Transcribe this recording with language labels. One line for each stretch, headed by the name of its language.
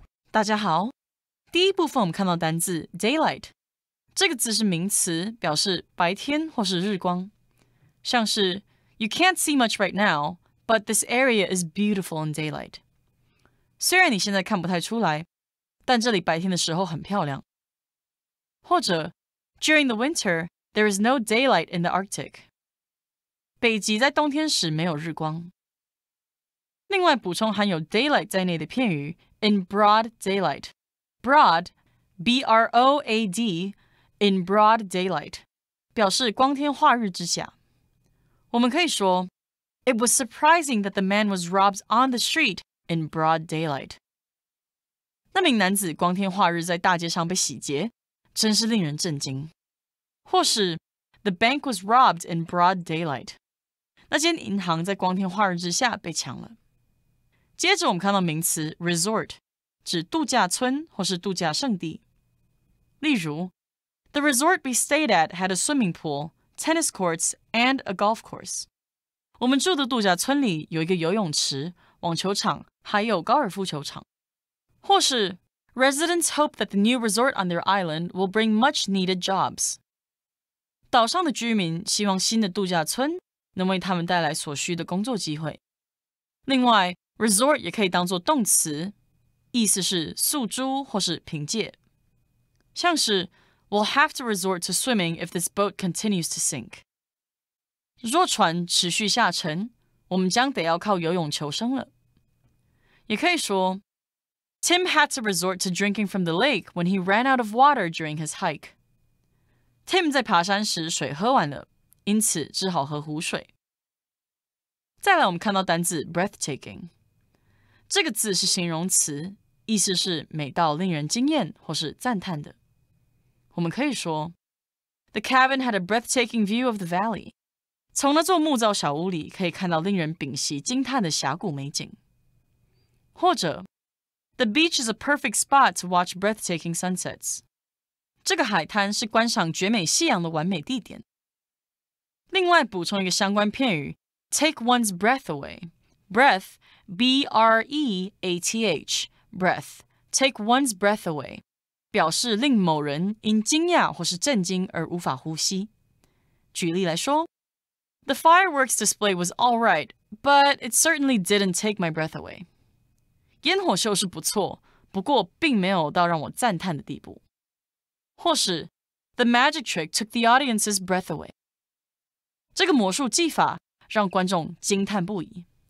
Chinese: 大家好，第一部分我们看到单字 daylight， 这个字是名词，表示白天或是日光。像是
English: You can't see much right now, but this area is beautiful in daylight.
Chinese: 虽然你现在看不太出来，但这里白天的时候很漂亮。或者
English: During the winter, there is no daylight in the Arctic.
Chinese: 北极在冬天时没有日光。另外补充含有 daylight 在内的片语
English: in broad daylight. Broad, B-R-O-A-D, in broad daylight,
Chinese: 表示光天化日之下。我们可以说
English: It was surprising that the man was robbed on the street in broad daylight.
Chinese: 那名男子光天化日在大街上被洗劫，真是令人震惊。或是
English: The bank was robbed in broad daylight.
Chinese: 那间银行在光天化日之下被抢了。接着我们看到名词 resort， 指度假村或是度假胜地。例如
English: The resort we stayed at had a swimming pool, tennis courts, and a golf course.
Chinese: 我们住的度假村里有一个游泳池、网球场，还有高尔夫球场。或是
English: Residents hope that the new resort on their island will bring much needed jobs.
Chinese: 岛上的居民希望新的度假村能为他们带来所需的工作机会。另外 resort 也可以当作动词，意思是诉诸或是凭借。像是
English: We'll have to resort to swimming if this boat continues to sink.
Chinese: 若船持续下沉，我们将得要靠游泳求生了。也可以说
English: Tim had to resort to drinking from the lake when he ran out of water during his hike.
Chinese: Tim 在爬山时水喝完了，因此只好喝湖水。再来我们看到单字 breathtaking， 这个字是形容词，意思是美到令人惊艳或是赞叹的。我们可以说
English: The cabin had a breathtaking view of the valley.
Chinese: 从那座木造小屋里可以看到令人屏息惊叹的峡谷美景。或者
English: The beach is a perfect spot to watch breathtaking sunsets.
Chinese: 这个海滩是观赏绝美夕阳的完美地点。另外补充一个相关片语
English: take one's breath away. Breath, B-R-E-A-T-H, breath, take one's breath away,
Chinese: 表示令某人因惊讶或是震惊而无法呼吸。举例来说
English: The fireworks display was all right, but it certainly didn't take my breath away.
Chinese: 烟火秀是不错，不过并没有到让我赞叹的地步。或是
English: The magic trick took the audience's breath away.
Chinese: 这个魔术技法让观众惊叹不已。